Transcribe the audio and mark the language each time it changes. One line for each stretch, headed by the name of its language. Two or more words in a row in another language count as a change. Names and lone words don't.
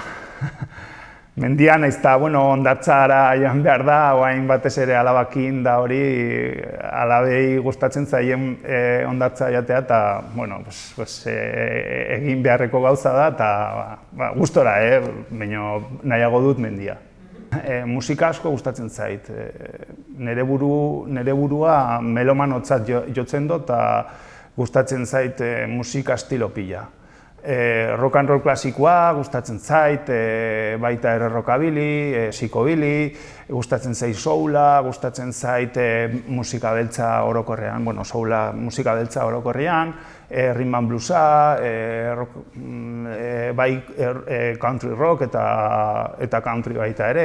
Basque: Mendia nahiz eta, hondartzara joan behar da, oain batez ere alabakin da hori, alabei gustatzen zaien hondartza jatea, eta egin beharreko gauza da, eta gustora, baina nahiago dut Mendia. Musika asko gustatzen zait, nire burua melomanotzat jotzen dut, eta gustatzen zait musika estilo pila.
English: Rock and roll
Basque: klasikoa gustatzen zait, baita ere rockabilly, psikobili, gustatzen zait soula, gustatzen zait musika beltza orokorrean, soula musika beltza orokorrean,
English: rhythm and bluesa,
Basque: bai
English: country rock
Basque: eta country baita ere.